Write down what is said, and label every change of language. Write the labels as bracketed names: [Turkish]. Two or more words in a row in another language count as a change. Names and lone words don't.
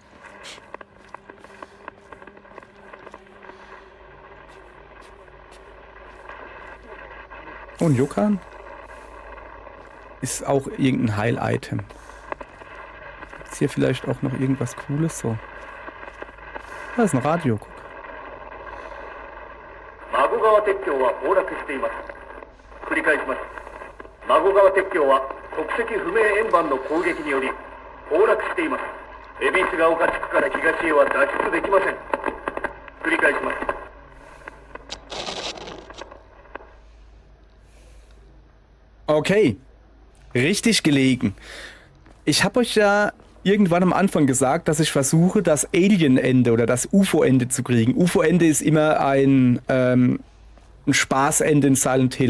[German] Oh, ein Yokan. Ist auch irgendein Heil-Item. Ist hier vielleicht auch noch irgendwas Cooles? So. Da ist ein Radio, guck. [Japanese] 孫川鉄橋は崩落しています。繰り返します。孫川鉄橋は国籍不明円盤の攻撃により崩落しています。恵比寿ヶ丘地区から東へは脱出できません。繰り返します。 [German] Okay, richtig gelegen. Ich habe euch ja irgendwann am Anfang gesagt, dass ich versuche, das Alien-Ende oder das UFO-Ende zu kriegen. UFO-Ende ist immer ein Spaßende in Silent Hill.